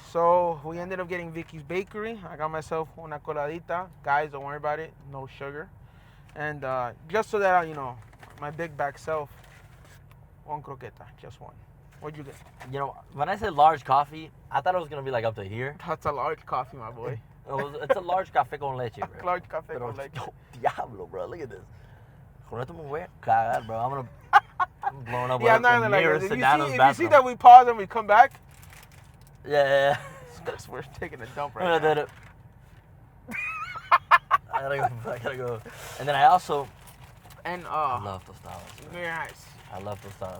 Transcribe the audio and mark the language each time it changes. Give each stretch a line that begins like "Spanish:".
English: So we ended up getting Vicky's Bakery. I got myself
Spanish: una coladita.
English: Guys, don't worry about it. No sugar. And just so that, you know, my big back self, one croqueta. Just one. What'd you get? You know, when I said large coffee, I thought it was going to be like up to here. That's a large coffee, my boy. It's a large café con leche, bro. Large café con leche. Oh, diablo, bro. Look at this.
Spanish: Con esto me voy a cagar, bro.
English: I'm blowing up. Yeah, I'm not gonna like it. If you see that we pause and we come back. Yeah. Because we're taking a dump right now. I gotta go. And then I also. And I love tostadas. Very nice. I love tostadas.